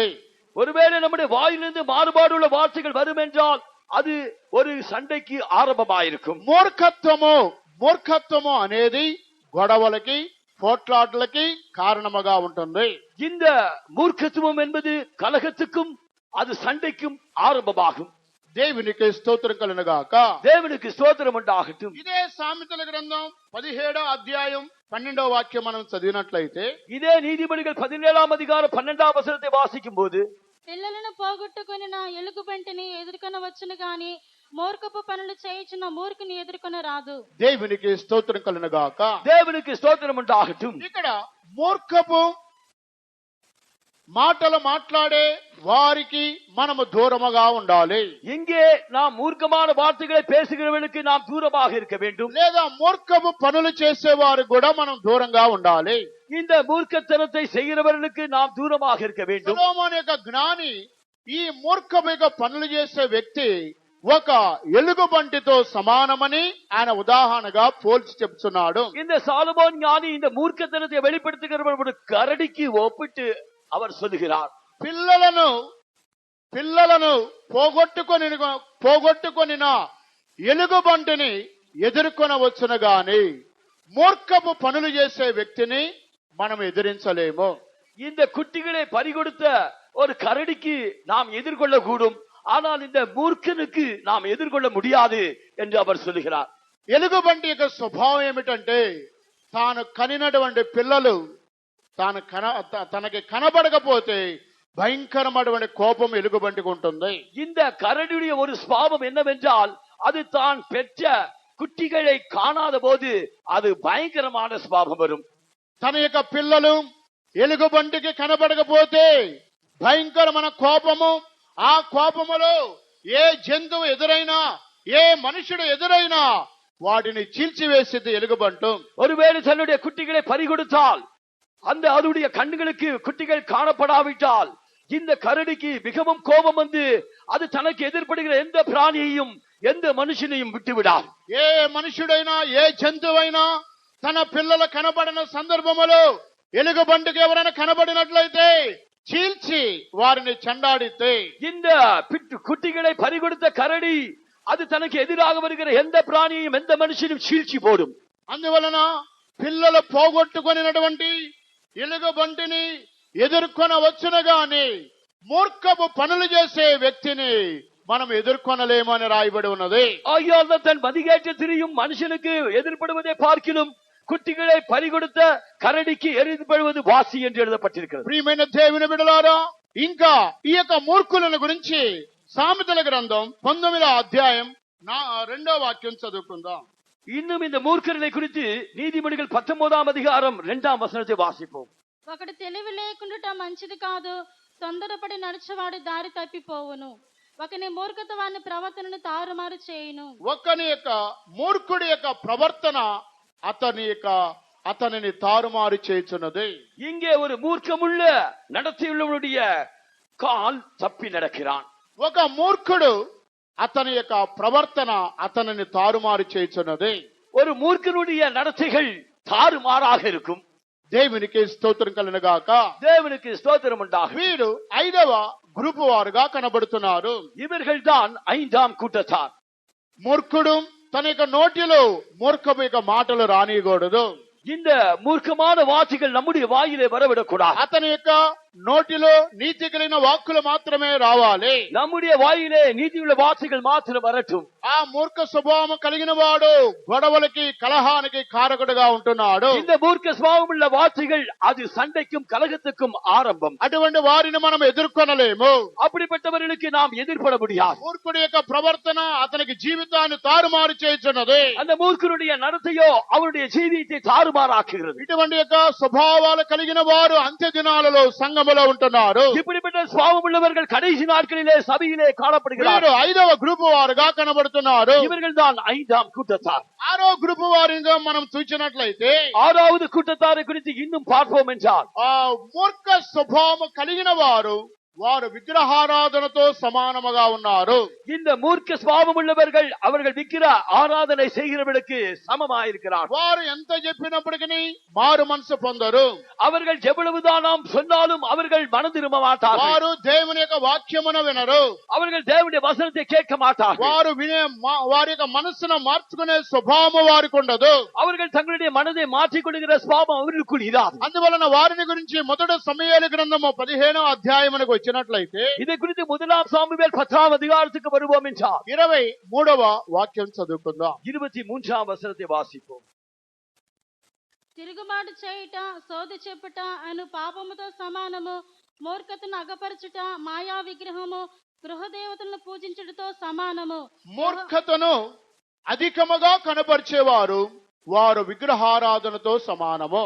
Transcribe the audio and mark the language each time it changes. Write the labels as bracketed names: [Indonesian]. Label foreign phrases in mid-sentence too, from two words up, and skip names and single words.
[Tamil] ஒருவேளை நம்முடைய வாயிலிருந்து மாறுபாடுள்ள வார்த்தைகள் வரும் என்றால் அது ஒரு சண்டைக்கு ஆரம்பமாயிருக்கும். [Telugu] మూర్ఖత్వము అనేది గొడవలకి, పోట్లాటలకి కారణముగా ఉంటుంది. [Tamil] இந்த மூர்க்கத்துவம் என்பது கலகத்துக்கும் அது சண்டைக்கும் ஆரம்பமாகும். [Telugu] దేవునికి స్తోత్రం కలుగును గాక. [Tamil] தேவனுக்கு ஸ்தோத்திரம் உண்டாகட்டும். [Telugu] ఇదే సామెతల గ్రంథం 17వ అధ్యాయం 12వ వాక్యం మనం చదివినట్లయితే, [Tamil] இதே நீதிமொழிகள் 17ஆம் அதிகாரம் 12ஆம் வசனத்தை வாசிக்கும் போது, [Telugu] పిల్లలను పోగొట్టుకుని నా ఎలుగుబంటిని ఎదుర్కొని వచ్చును గాని మూర్ఖపు పనులు చేయుచున్న మూర్ఖుని ఎదుర్కొని రాదు. దేవునికి స్తోత్రం కలుగును గాక. [Tamil] தேவனுக்கு ஸ்தோத்திரம் உண்டாகட்டும். [Telugu] ఇక్కడ మూర్ఖపు మాటలు మాట్లాడే వారికి మనము దూరముగా ఉండాలి. [Tamil] இங்கே நாம் மூர்க்கமான வார்த்தைகளை பேசுகிறவர்களுக்கு நாம் தூரமாக இருக்க வேண்டும். [Telugu] లేదా మూర్ఖపు పనులు చేసేవారు కూడా మనం దూరంగా ఉండాలి. [Tamil] இந்த மூர்க்கத்தனத்தை செய்கிறவர்களுக்கு நாம் தூரமாக இருக்க வேண்டும். [Telugu] సొలొమోను యొక్క జ్ఞాని ఈ మూర్ఖపు యొక్క పనులు చేసే వ్యక్తి ఒక ఎలుగుబంటితో సమానమని ఆయన ఉదాహరణగా పోల్చి చెప్తున్నాడు. [Tamil] இந்த சாலமோன் ஞானி இந்த மூர்க்கத்தனத்தை வெளிப்படுத்துகிறவர்களுடைய கரடிக்கு ஒப்பிட்டு அவர் சொல்லுகிறார். [Telugu] పిల్లలను పోగొట్టుకొనిన ఎలుగుబంటిని ఎదుర్కొనవచ్చును గాని మూర్ఖపు పనులు చేసే వ్యక్తిని మనం ఎదిరించలేము. [Tamil] இந்த குட்டிகளை பறிகொடுத்த ஒரு கரடிக்கு நாம் எதிர்கொள்ள கூடும், ஆனால் இந்த மூர்க்கனுக்கு நாம் எதிர்கொள்ள முடியாது என்று அவர் சொல்லுகிறார். [Telugu] ఎలుగుబంటి యొక్క స్వభావం ఏమిటంటే, తాను కనినటువంటి పిల్లలు తనకి కనబడకపోతే భయంకరమైనటువంటి కోపం ఎలుగుబంటికి ఉంటుంది. [Tamil] இந்த கரடியுடைய ஒரு சுபாவம் என்னவென்றால், அது தான் பெற்ற குட்டிகளை காணாத போது அது பயங்கரமான சுபாவம் வரும். [Telugu] తన యొక్క పిల్లలు ఎలుగుబంటికి కనబడకపోతే భయంకరమైన కోపము, ఆ కోపములో ఏ జంతువు ఎదురైనా, ఏ మనుషుడు ఎదురైనా వాటిని చీల్చివేసేది ఎలుగుబంటు. [Tamil] ஒருவேளை தன்னுடைய குட்டிகளை பறிகொடுத்தால், அந்த அவருடைய கண்களுக்கு குட்டிகள் காணப்படாவிட்டால் இந்த கரடிக்கு மிகவும் கோபம் வந்து அது தனக்கு எதிர்படுகிற எந்த பிராணியையும் எந்த மனுஷனையும் விட்டுவிடார். [Telugu] ఏ మనుషుడైనా, ఏ జంతువైనా తన పిల్లల కనబడిన సందర్భములో ఎలుగుబంటికి ఎవరైనా కనబడినట్లయితే చీల్చి వారిని చెండాడితే, [Tamil] இந்த குட்டிகளை பறிகொடுத்த கரடி அது தனக்கு எதிராக வருகிற எந்த பிராணியையும் எந்த மனுஷனையும் சீழ்ச்சி போடும். [Telugu] అందువలన పిల్లలు పోగొట్టుకొనినటువంటి ఎలుగుబంటిని ఎదుర్కొనవచ్చును గాని మూర్ఖపు పనులు చేసే వ్యక్తిని మనం ఎదుర్కొనలేము అని రాయబడి ఉన్నది. [Tamil] ஆகியால் தன் மதிகேற்ற திரியும் மனுஷனுக்கு எதிர்படுவதை பார்க்கிலும் குட்டிகளை பறிகொடுத்த கரடிக்கு எதிர்படுவது வாசி என்று எழுதப்பட்டிருக்கிறது. [Telugu] ప్రియమైన దేవుని బిడ్డలారా, ఇంకా ఈ యొక్క మూర్ఖులను గురించి సామెతల గ్రంథం 19వ అధ్యాయం 2వ వాక్యం చదువుకుందాం. [Tamil] இன்னும் இந்த மூர்க்கர்களை குறித்து நீதிமொழிகள் 19ஆம் அதிகாரம் 2ஆம் வசனத்தை வாசிப்போம். [Telugu] ఒకటి తెలివి లేకుండా మంచిది కాదు, తొందరపడి నడిచేవాడు దారి తప్పిపోవును. ఒకని మూర్ఖత వాని ప్రవర్తనను తారుమారు చేయును. ఒకని యొక్క మూర్ఖుడి యొక్క ప్రవర్తన అతనిని తారుమారు చేయుచున్నది. [Tamil] இங்கே ஒரு மூர்க்கமுள்ள நடத்தையுள்ளவனுடைய கால் தப்பி நடக்கிறான். [Telugu] ఒక మూర్ఖుడు అతని యొక్క ప్రవర్తన అతనిని తారుమారు చేయుచున్నది. [Tamil] ஒரு மூர்க்கனுடைய நடத்தைகள் தாறுமாறாக இருக்கும். [Telugu] దేవునికి స్తోత్రం కలుగును గాక. [Tamil] தேவனுக்கு ஸ்தோத்திரம் உண்டாகும். [Telugu] వీరు 5వ గ్రూపు వారుగా కనబడుతున్నారు. [Tamil] இவர்கள் தான் 5ஆம் கூட்டத்தார். [Telugu] మూర్ఖుడు తన యొక్క నోటిలో మూర్ఖపు యొక్క మాటలు రానియకూడదు. [Tamil] இந்த மூர்க்கமான வார்த்தைகள் நம்முடைய வாயிலே வரவிடக்கூடாது. [Telugu] అతని యొక్క నోటిలో నీతి కలిగిన వాక్కులు మాత్రమే రావాలి. [Tamil] நம்முடைய வாயிலே நீதியுள்ள வார்த்தைகள் மாத்திரம் வரட்டும். [Telugu] ఆ మూర్ఖ స్వభావం కలిగిన వాడు గొడవలకి కలహానికి కారకుడుగా ఉంటున్నాడు. [Tamil] இந்த மூர்க்க சுபாவம் உள்ள வார்த்தைகள் அது சண்டைக்கும் கலகத்துக்கும் ஆரம்பம். [Telugu] అటువంటి వారిని మనం ఎదుర్కొనలేము. [Tamil] அப்படிப்பட்டவர்களுக்கு நாம் எதிர்பட முடியாது. [Telugu] మూర్ఖుడి యొక్క ప్రవర్తన అతనికి జీవితాన్ని తారుమారు చేయుచున్నది. [Tamil] அந்த மூர்க்கனுடைய நடத்தையோ அவருடைய ஜீவியத்தை தாறுமாறாக்குகிறது. [Telugu] ఇటువంటి యొక్క స్వభావాలు కలిగిన వారు అంత్య దినాలలో సంఘములో ఉంటున్నారు. [Tamil] இப்படிப்பட்ட சுபாவம் உள்ளவர்கள் கடைசி நாட்களிலே சபையிலே காணப்படுகிறார்கள். [Telugu] 5వ గ్రూపు వారుగా కనబడుతున్నారు. [Tamil] இவர்கள் தான் 5ஆம் கூட்டத்தார். [Telugu] 6వ గ్రూపు వారిగా మనం చూసినట్లయితే [Tamil] 6வது கூட்டத்தாரை குறித்து இன்னும் பார்ப்போம் என்றால் [Telugu] ఆ మూర్ఖ స్వభావం కలిగిన వారు విగ్రహారాధనతో సమానముగా ఉన్నారు. [Tamil] இந்த மூர்க்க சுபாவம் உள்ளவர்கள் அவர்கள் விக்கிர ஆராதனை செய்கிறவர்களுக்கு சமமாயிருக்கிறார். [Telugu] వారు ఎంత చెప్పినప్పటికీ మారు మనసు పొందరు. [Tamil] அவர்கள் எவ்வளவுதான் நாம் சொன்னாலும் அவர்கள் மனம் திரும்ப மாட்டார்கள். [Telugu] వారు దేవుని యొక్క వాక్యమును వినరు. [Tamil] அவர்கள் தேவனுடைய வசனத்தை கேட்க மாட்டார்கள். [Telugu] వారు వారి యొక్క మనసును మార్చుకునే స్వభావం వారికి ఉండదు. [Tamil] அவர்கள் தங்களுடைய மனதை மாற்றிக்கொள்கிற சுபாவம் அவர்களுக்குள் இராது. [Telugu] అందువలన వారిని గురించి మొదటి సమూయేలు గ్రంథము 15వ అధ్యాయమునకు వచ్చినట్లయితే [Tamil] இதை குறித்து 1 சாமுவேல் 10ஆம் அதிகாரத்துக்கு வருவோம் என்றால் [Telugu] 23వ వాక్యం చదువుకుందాం. [Tamil] 23ஆம் வசனத்தை வாசிப்போம். [Telugu] తిరుగుబాటు చేయుట, సోది చెప్పుట అను పాపముతో సమానము. మూర్ఖతను అగపరచుట, మాయా విగ్రహము, గృహదేవతలను పూజించుటతో సమానము. మూర్ఖతను అధికముగా కనపరిచేవారు వారు విగ్రహారాధనతో సమానము.